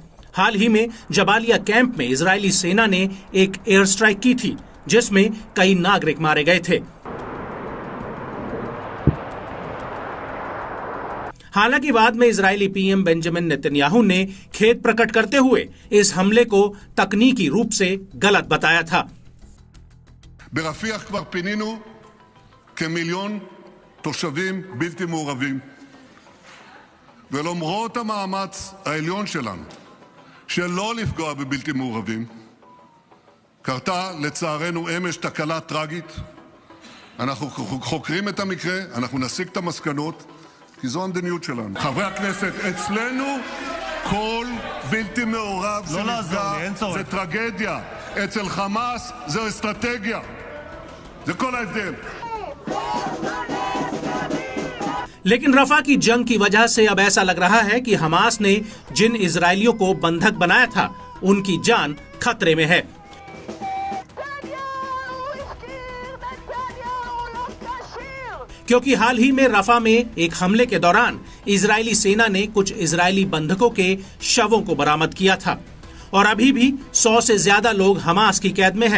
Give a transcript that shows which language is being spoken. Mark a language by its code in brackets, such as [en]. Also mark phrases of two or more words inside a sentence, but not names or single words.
[hi] हाल ही में जबालिया कैंप में इजरायली सेना ने एक [en] air strike [hi] की थी, जिसमें कई नागरिक मारे गए थे। हालांकि बाद में इजरायली पीएम बेंजामिन नेतन्याहू ने खेद प्रकट करते हुए इस हमले को तकनीकी रूप से गलत बताया था। [he] ברפיח כבר פינינו כמיליון תושבים בלתי מעורבים. ולמרות המאמץ העליון שלנו שלא לפגוע בבלתי מעורבים, קרתה לצערנו אמש תקלה טרגית. אנחנו חוקרים את המקרה, אנחנו נסיק את המסקנות, כי זו המדיניות שלנו. חברי הכנסת, אצלנו כל בלתי מעורב שנפגע זה טרגדיה. אצל חמאס זו אסטרטגיה. זה כל ההבדל. [hi] लेकिन रफा की जंग की वजह से अब ऐसा लग रहा है कि हमास ने जिन इजरायलियों को बंधक बनाया था, उनकी जान खतरे में है। क्योंकि हाल ही में रफा में एक हमले के दौरान इजरायली सेना ने कुछ इजरायली बंधकों के शवों को बरामद किया था और अभी भी 100 से ज्यादा लोग हमास की कैद में हैं।